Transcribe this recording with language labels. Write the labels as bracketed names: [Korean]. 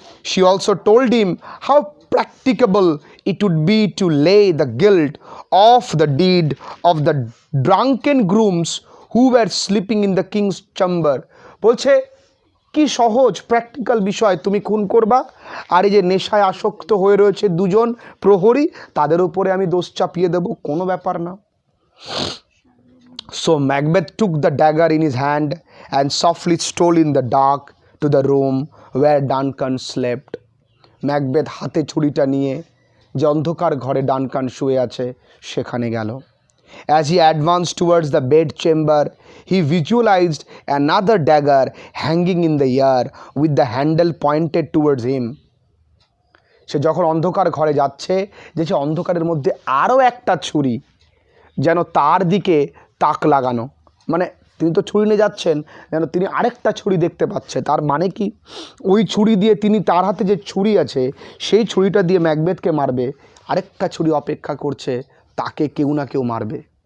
[English] She also told him how practicable it would be to lay the guilt of the deed of the drunken grooms who were sleeping in the king's chamber. [Bangla] বলছে কি সহজ practical বিষয়, তুমি খুন করবা, আর এই যে নেশায় আসক্ত হয়ে রয়েছে দুজন প্রহরী, তাদের উপরে আমি দোষ চাপিয়ে দেব, কোনো ব্যাপার না। [English] So Macbeth took the dagger in his hand and softly stole in the dark to the room where Duncan slept. [Bangla] Macbeth হাতে ছুরিটা নিয়ে যে অন্ধকার ঘরে ডানকান শুয়ে আছে সেখানে গেল। [English] As he advanced towards the bed chamber, he visualized another dagger hanging in the air with the handle pointed towards him. [Bangla] সে যখন অন্ধকার ঘরে যাচ্ছে, যে সে অন্ধকারের মধ্যে আরও একটা ছুরি যেন তার দিকে তাক লাগানো, মানে তিনি তো ছুরি নিয়ে যাচ্ছেন, যেন তিনি আরেকটা ছুরি দেখতে পাচ্ছে। তার মানে কি? ওই ছুরি দিয়ে তিনি, তার হাতে যে ছুরি আছে সেই ছুরিটা দিয়ে ম্যাকবেথকে মারবে, আরেকটা ছুরি অপেক্ষা করছে, তাকে কেউ না কেউ মারবে।